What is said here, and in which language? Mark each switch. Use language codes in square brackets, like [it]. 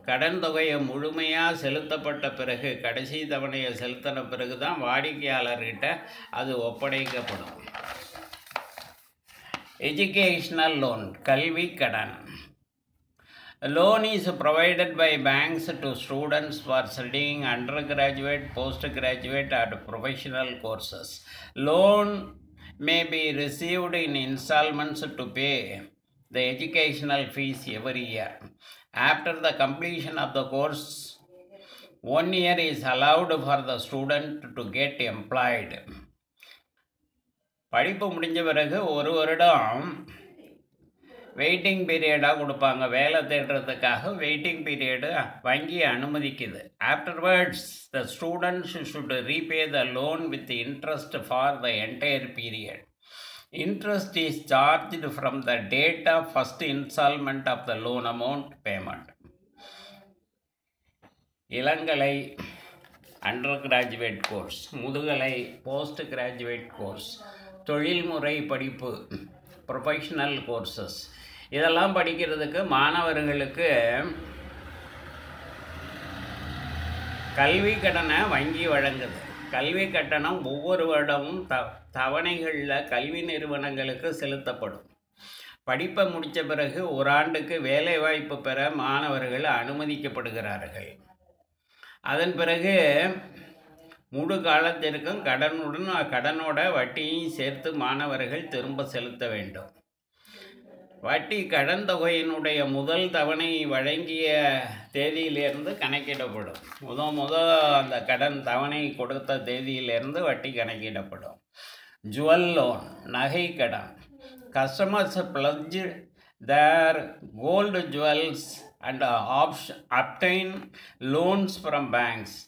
[ta] கடன் தொகையை முழுமையாக செலுத்தப்பட்ட பிறகு, கடைசி தவணையை செலுத்தின பிறகு தான் வாடிக்கையாளர்கிட்ட அது ஒப்படைக்கப்படும். [en] Educational loan, [ta] கல்வி கடன். [en] A loan is provided by banks to students for studying undergraduate, postgraduate, and professional courses. Loan may be received in installments to pay the educational fees every year. After the completion of the course, 1 year is allowed for the student to get employed. [ta] படிப்பு முடிஞ்ச பிறகு ஒரு வருடம் waiting பீரியடாக கொடுப்பாங்க. வேலை தேடுறதுக்காக waiting period வங்கி அனுமதிக்குது. [en] Afterwards the students should repay the loan with interest for the entire period. Interest is charged from the date of first installment of the loan amount payment. [ta] இளங்கலை under graduate course, முதுகலை post graduate course, தொழில்முறை படிப்பு professional courses, இதெல்லாம் படிக்கிறதுக்கு மாணவர்களுக்கு கல்வி கடனை வங்கி வழங்குது. கல்வி கட்டணம் ஒவ்வொரு வருடமும் தவணைகளில் கல்வி நிறுவனங்களுக்கு செலுத்தப்படும். படிப்பை முடித்த பிறகு ஒரு ஆண்டுக்கு வேலைவாய்ப்பு பெற மாணவர்கள் அனுமதிக்கப்படுகிறார்கள். அதன் பிறகு முழு காலத்திற்கும் கடனோட வட்டியையும் சேர்த்து மாணவர்கள் திரும்ப செலுத்த வேண்டும். வட்டி கடன் தொகையினுடைய முதல் தவணை வழங்கிய தேதியிலிருந்து கணக்கிடப்படும். அந்த கடன் தவணை கொடுத்த தேதியிலிருந்து வட்டி கணக்கிடப்படும். ஜுவல் லோன், நகை கடன். [en] Customers pledge their gold jewels and obtain loans from banks.